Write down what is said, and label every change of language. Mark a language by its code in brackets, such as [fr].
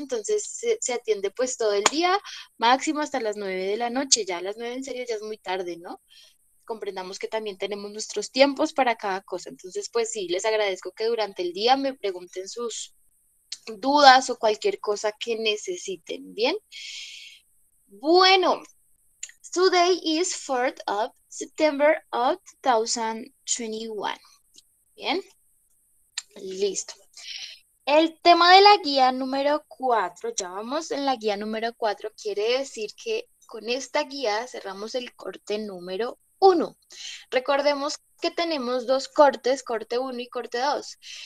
[es] Entonces se atiende pues todo el día, máximo hasta las 9 de la noche, ya a las 9 en serio ya es muy tarde, ¿no? Comprendamos que también tenemos nuestros tiempos para cada cosa, entonces pues sí, les agradezco que durante el día me pregunten sus dudas o cualquier cosa que necesiten, ¿bien? Bueno, [en] today is 4th of September of 2021. [es] Bien, listo. El tema de la guía número 4, ya vamos en la guía número 4, quiere decir que con esta guía cerramos el corte número 1. Recordemos que tenemos dos cortes, corte 1 y corte 2.